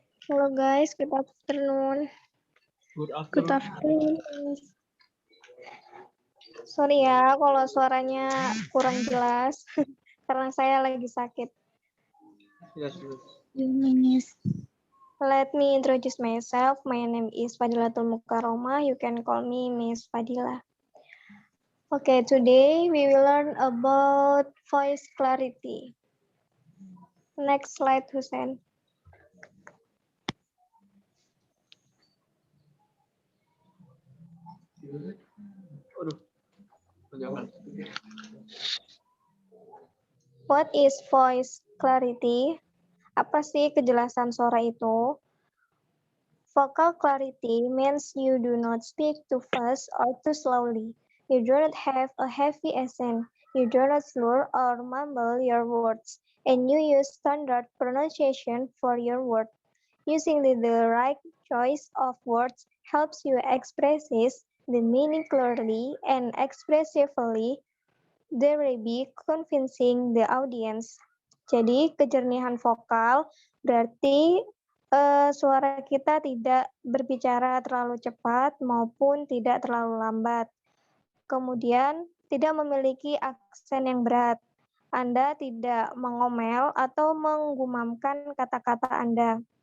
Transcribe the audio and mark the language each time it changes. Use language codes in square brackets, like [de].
[en] Halo guys, good afternoon. Good Good afternoon. afternoon. [id] Sorry ya kalau suaranya kurang jelas karena saya lagi sakit. [en] Yes. Miss. Let me introduce myself. My name is Fadilatul Mukarromah. You can call me Miss Fadila. Okay, today we will learn about voice clarity. Next slide, Hussein. [id] Aduh. Jangan. [en] What is voice clarity? [id] Apa sih kejelasan suara itu? [en] Vocal clarity means you do not speak too fast or too slowly. You do not have a heavy accent. You do not slur or mumble your words. And you use standard pronunciation for your word. Using the right choice of words helps you express the meaning clearly and expressively, thereby convincing the audience. [id] Jadi kejernihan vokal berarti suara kita tidak berbicara terlalu cepat maupun tidak terlalu lambat. Kemudian tidak memiliki aksen yang berat. Anda tidak mengomel atau menggumamkan kata-kata Anda.